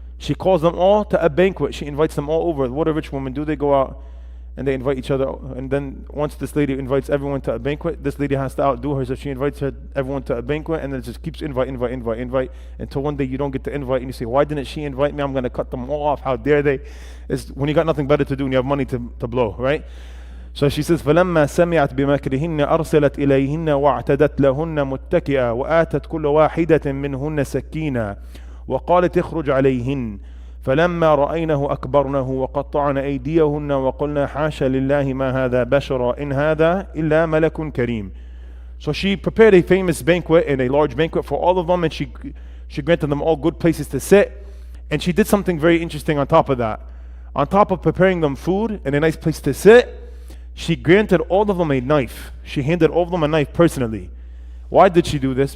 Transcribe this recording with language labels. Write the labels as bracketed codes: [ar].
[en] She calls them all to a banquet. She invites them all over. What do rich women do? They go out and they invite each other. And then once this lady invites everyone to a banquet, this lady has to outdo her. So she invites everyone to a banquet, and then it just keeps invite until one day you don't get the invite and you say, why didn't she invite me? I'm going to cut them all off. How dare they? It's when you got nothing better to do and you have money to blow, right? So she says, [ar] فَلَمَّا سَمِعَتْ بِمَكْرِهِنَّ أَرْسَلَتْ إِلَيْهِنَّ وَاعْتَدَتْ لَهُنَّ مُتَّكِئًا وَآتَتْ كُلَّ وَاحِدَةٍ مِّنْهُنَّ سَكِّينًا وقالت اخرج عليهن فلما رأينه أكبرنه وقطعن أيديهن وقلنا حاشا لله ما هذا بشرا إن هذا إلا ملك كريم. [en] So she prepared a famous banquet and a large banquet for all of them, and she granted them all good places to sit. And she did something very interesting on top of that. On top of preparing them food and a nice place to sit, she granted all of them a knife. She handed all of them a knife personally. Why did she do this?